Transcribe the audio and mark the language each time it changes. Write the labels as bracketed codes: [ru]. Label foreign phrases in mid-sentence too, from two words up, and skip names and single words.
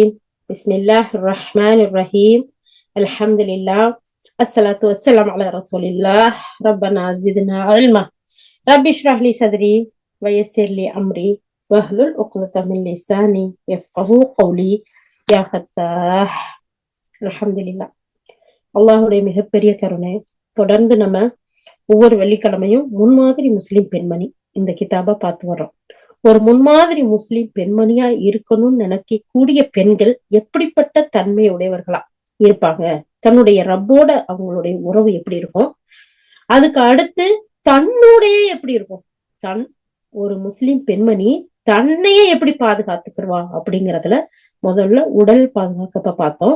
[ar] بسم الله الرحمن الرحيم. الحمد لله. الصلاة والسلام على رسول الله. ربنا زدنا علما. رب اشرح لي صدري ويسر لي أمري واحلل عقدة من لساني يفقهوا قولي يا فتاح. الحمد لله. [ta] அல்லாஹுடைய மிகப்பெரிய கருணை. தொடர்ந்து நம்ம ஒவ்வொரு வெள்ளிக்கிழமையும் முன்மாதிரி முஸ்லிம் பெண்மணி இந்த கிதாபை பார்த்து வர்றோம். ஒரு முன்மாதிரி முஸ்லிம் பெண்மணியா இருக்கணும்னு நினைக்கக்கூடிய பெண்கள் எப்படிப்பட்ட தன்மையுடையவர்களா இருப்பாங்க, தன்னுடைய ரப்போட அவங்களுடைய உறவு எப்படி இருக்கும், அதுக்கு அடுத்து தன்னுடைய எப்படி இருக்கும், ஒரு முஸ்லிம் பெண்மணி தன்னையே எப்படி பாதுகாத்துக்கிடுவா அப்படிங்கறதுல முதல்ல உடல் பாதுகாக்கத்தை பார்த்தோம்.